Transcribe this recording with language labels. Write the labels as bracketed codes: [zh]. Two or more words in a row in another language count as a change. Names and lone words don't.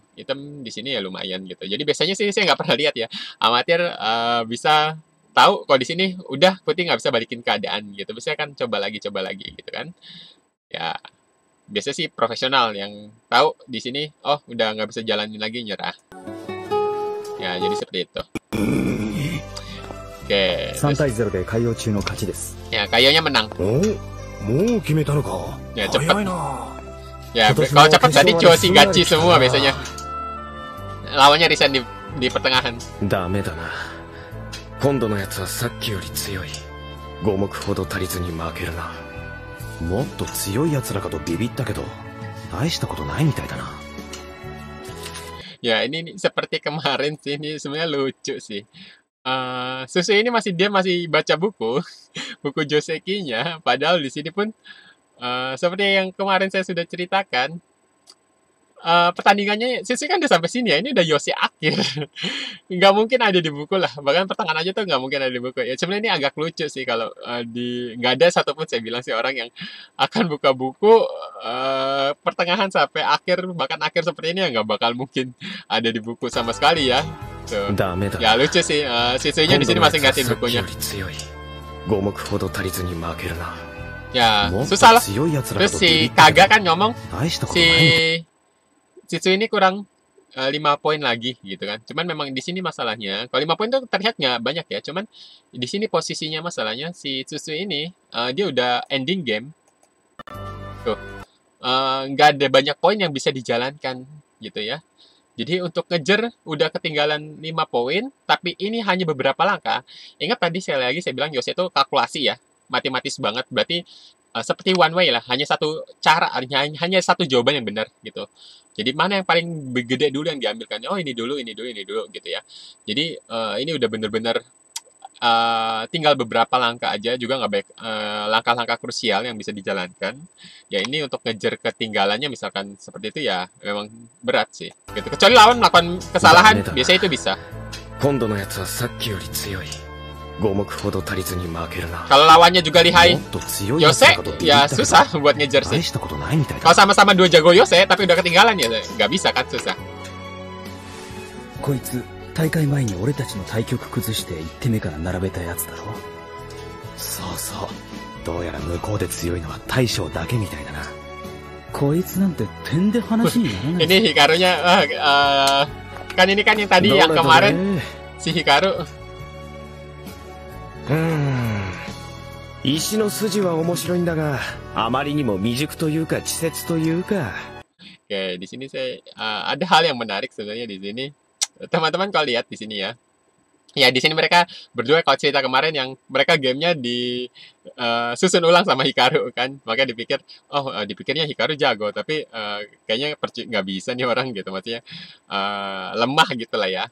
[id] Hitam di sini ya lumayan gitu. Jadi biasanya sih saya nggak pernah lihat ya amatir bisa tahu kalau di sini udah putih nggak bisa balikin keadaan gitu. Biasanya kan coba lagi gitu kan. Ya biasanya sih profesional yang tahu di sini oh udah nggak bisa jalanin lagi nyerah. Ya jadi seperti itu. Oke. [ja] 3 対0で海洋中の勝ちです。 [id] Ya Kayonya menang. [ja] もう決めたのか。 [id] Ya cepet. [ja] 早いな。 [id] Ya kalau cepet tadi Choshi gachi semua biasanya. Lawannya resign di pertengahan. [ja] ダメだな。今度のやつはさっきより強い。5目ほど足りずに負けるな。もっと強い奴らかとビビったけど大したことないみたいだな。 [id] Ya ini seperti kemarin sih, ini sebenarnya lucu sih. Susu ini masih baca buku buku Josekinya, padahal di sini pun seperti yang kemarin saya sudah ceritakan, pertandingannya Susu kan udah sampai sini ya, ini udah Yose akhir. Nggak mungkin ada di buku lah, bahkan pertengahan aja tuh nggak mungkin ada di buku. Ya sebenarnya ini agak lucu sih kalau nggak ada satupun saya bilang sih orang yang akan buka buku pertengahan sampai akhir, bahkan akhir seperti ini ya nggak bakal mungkin ada di buku sama sekali ya. Tuh. Ya lucu sih, Susunya di sini masih ngatin bukunya. [ja] 5 目ほど足りずに負けるな。 [id] Ya susah lah. Terus si Kaga kan ngomong si Susu ini kurang 5 poin lagi gitu kan. Cuman memang di sini masalahnya, kalau 5 poin tuh terlihat nggak banyak ya. Cuman di sini posisinya masalahnya si Susu ini dia udah ending game. Tuh. Nggak ada banyak poin yang bisa dijalankan gitu ya. Jadi untuk ngejar udah ketinggalan 5 poin, tapi ini hanya beberapa langkah. Ingat tadi saya bilang Yose itu kalkulasi ya, matematis banget. Berarti seperti [en] one way [id] lah, hanya satu cara, hanya satu jawaban yang benar gitu. Jadi mana yang paling gede dulu yang diambilkan? Oh ini dulu gitu ya. Jadi ini udah bener-bener tinggal beberapa langkah aja, juga nggak baik langkah-langkah krusial yang bisa dijalankan. Ya ini untuk ngejar ketinggalannya misalkan seperti itu ya memang berat sih. Gitu. Kecuali lawan melakukan kesalahan, biasanya itu bisa. Kalau lawannya juga lihai Yose, ya susah buat ngejar sih. Kalau sama-sama 2 jago Yose, tapi udah ketinggalan ya nggak bisa kan, susah. [ja] こいつ大会前に俺たちの対局崩して1手目から並べたやつだろ。そうそう。どうやら向こうで強いのは大将だけみたいだな。こいつなんて点で話にならない。 [id] Ini Hikarunya, kan ini kan yang tadi yang kemarin si Hikaru. [ja] 石の筋は面白いんだが、あまりにも未熟というか稚拙というか。 [id] Oke, di sini saya ada hal yang menarik sebenarnya di sini. Teman-teman kalau lihat di sini ya. Ya di sini mereka berdua kalau cerita kemarin yang mereka gamenya di susun ulang sama Hikaru kan. Makanya dipikir, dipikirnya Hikaru jago, tapi kayaknya nggak bisa nih orang gitu, maksudnya lemah gitu lah ya.